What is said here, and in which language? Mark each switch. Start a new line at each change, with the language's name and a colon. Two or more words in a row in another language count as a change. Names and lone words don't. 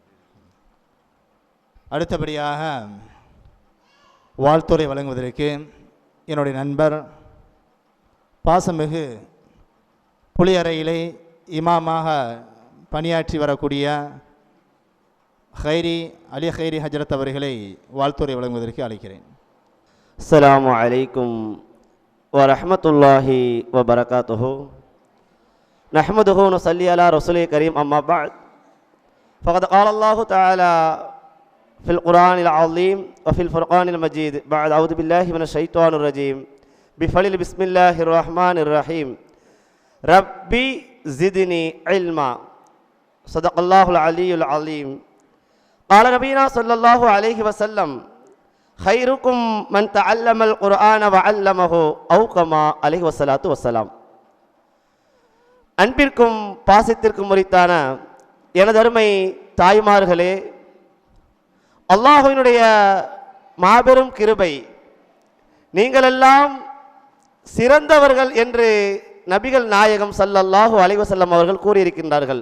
Tamil: அடுத்தபடியாக வாழ்த்துறை வழங்குவதற்கு என்னுடைய நண்பர் பாசமிகு புளியறையிலே இமாமாக பணியாற்றி வரக்கூடிய அலி ஹைரி ஹஜரத் அவர்களை வாழ்த்துரை வழங்குவதற்கு அழைக்கிறேன்.
Arabic: السلام عليكم ورحمة الله وبركاته نحمده ونصلي على رسوله الكريم أما بعد فقد قال الله تعالى في القرآن العظيم وفي الفرقان المجيد بعد أعوذ بالله من الشيطان الرجيم بفضل بسم الله الرحمن الرحيم ربي زدني علما صدق الله العلي العظيم قال نبينا صلى الله عليه وسلم خيركم من تعلم القرآن وعلمه أو كما عليه الصلاة والسلام.
Tamil: அன்பிற்கும் பாசத்திற்கும் உரித்தான எனதருமை தாய்மார்களே, அல்லாஹ்வினுடைய மாபெரும் கிருபை, நீங்களெல்லாம் சிறந்தவர்கள் என்று நபிகள் நாயகம்
Arabic: صلى الله عليه وسلم
Tamil: அவர்கள் கூறியிருக்கின்றார்கள்.